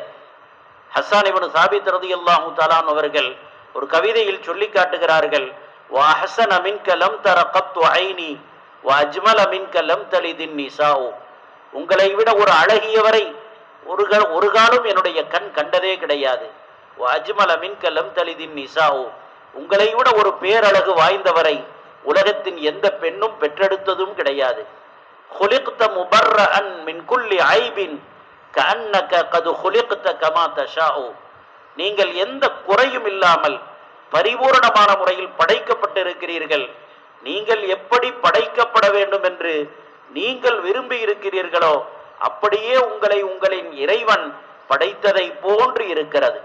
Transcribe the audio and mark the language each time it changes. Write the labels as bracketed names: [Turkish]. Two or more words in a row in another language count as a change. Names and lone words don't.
[Tamil] ஹஸ்ஸான் இப்னு சாபித் ரலியல்லாஹு தஆலா அவர்கள் ஒரு கவிதையில் சொல்லி காட்டுகிறார்கள், [Arabic] وأحسن منك لم تر قط عيني وأجمل منك لم تلد النساء. [Tamil] உங்களை விட ஒரு அழகியவரை ஒரு காலம் என்னுடைய கண் கண்டதே கிடையாது. [Arabic] وأجمل منك لم تلد النساء. [Tamil] உங்களை விட ஒரு பேரழகு வாய்ந்தவரை உலகத்தின் எந்த பெண்ணும் பெற்றெடுத்ததும் கிடையாது. [Arabic] خُلِقْتَ مُبَرَّأً مِنْ كُلِّ عَيْبٍ كَأَنَّكَ قَدْ خُلِقْتَ كَمَا تَشَاءُ. [Tamil] நீங்கள் எந்த குறையும் இல்லாமல் பரிபூரணமான முறையில் படைக்கப்பட்டிருக்கிறீர்கள். நீங்கள் எப்படி படைக்கப்பட வேண்டும் என்று நீங்கள் விரும்பி இருக்கிறீர்களோ அப்படியே உங்களை உங்களின் இறைவன் படைத்ததை போன்று இருக்கிறது.